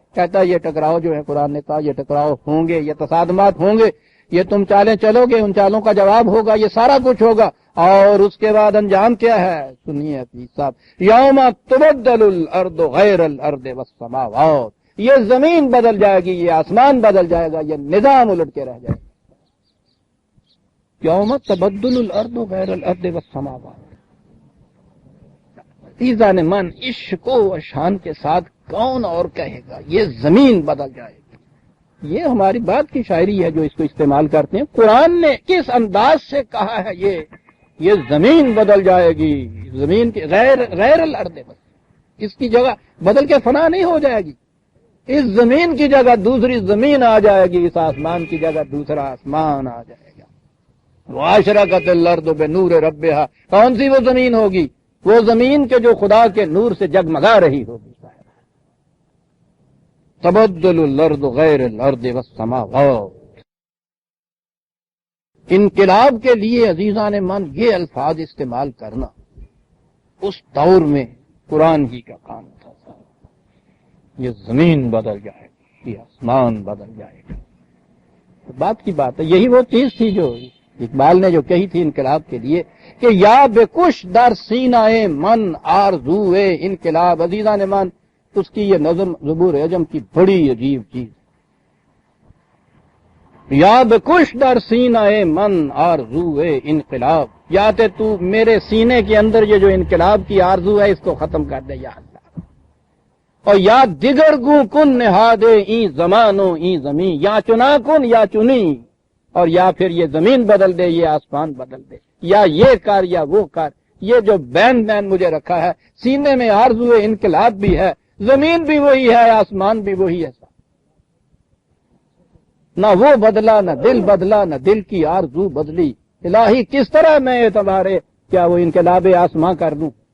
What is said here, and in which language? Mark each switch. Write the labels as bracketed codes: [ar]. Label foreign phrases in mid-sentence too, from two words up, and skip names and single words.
[ur] کہتا ہے یہ ٹکراؤ جو ہے، قرآن نے کہا یہ ٹکراؤ ہوں گے، یہ تصادمات ہوں گے، یہ تم چالیں چلو گے، ان چالوں کا جواب ہوگا، یہ سارا کچھ ہوگا، اور اس کے بعد انجام کیا ہے سنیے حفیظ صاحب، [ar] یوم تبدل الارض غیر الارض والسماوات، [ur] یہ زمین بدل جائے گی، یہ آسمان بدل جائے گا، یہ نظام الٹ کے رہ جائے گا۔ [ar] یوم تبدل الارض غیر الارض والسماوات، [ur] عزیزان من، عشق و شان کے ساتھ کون اور کہے گا یہ زمین بدل جائے گی؟ یہ ہماری بات کی شاعری ہے جو اس کو استعمال کرتے ہیں۔ قرآن نے کس انداز سے کہا ہے یہ زمین بدل جائے گی، زمین کی [ar] غیر الارض، [ur] اس کی جگہ بدل کے فنا نہیں ہو جائے گی، اس زمین کی جگہ دوسری زمین آ جائے گی، اس آسمان کی جگہ دوسرا آسمان آ جائے گا۔ [ar] وَأَشْرَقَتِ الْأَرْضُ بِنُورِ رَبِّهَا، [ur] کون سی وہ زمین ہوگی؟ وہ زمین کے جو خدا کے نور سے جگمگا رہی ہوگی۔ [ar] تبدل الارض غیر الارض والسماوات، [ur] انقلاب کے لیے عزیزان من یہ الفاظ استعمال کرنا اس دور میں قرآن ہی کا کام تھا۔ یہ زمین بدل جائے گی، یہ آسمان بدل جائے گا، بات کی بات ہے۔ یہی وہ چیز تھی جو اقبال نے جو کہی تھی انقلاب کے لیے کہ [fa] یا بکش در سینہ من آرزوئے انقلاب۔ [ur] عزیزان من، اس کی یہ نظم زبور عجم کی بڑی عجیب چیز، [fa] یا بکش در سینہ من آرزوئے انقلاب، [ur] یا تے تو میرے سینے کے اندر یہ جو انقلاب کی آرزو ہے اس کو ختم کر دے یا اللہ، اور [fa] یا دیگر گوں کن نہادے این زمانو این زمین، یا چنا کن یا چنی، [ur] اور یا پھر یہ زمین بدل دے یہ آسمان بدل دے، یا یہ کر یا وہ کر، یہ جو بین مجھے رکھا ہے، سینے میں آرزو انقلاب بھی ہے، زمین بھی وہی ہے، آسمان بھی وہی ہے، نہ وہ بدلا نہ دل بدلا نہ دل کی آرزو بدلی، الہی کس طرح میں اعتبارے کیا وہ انقلاب آسمان کر دوں؟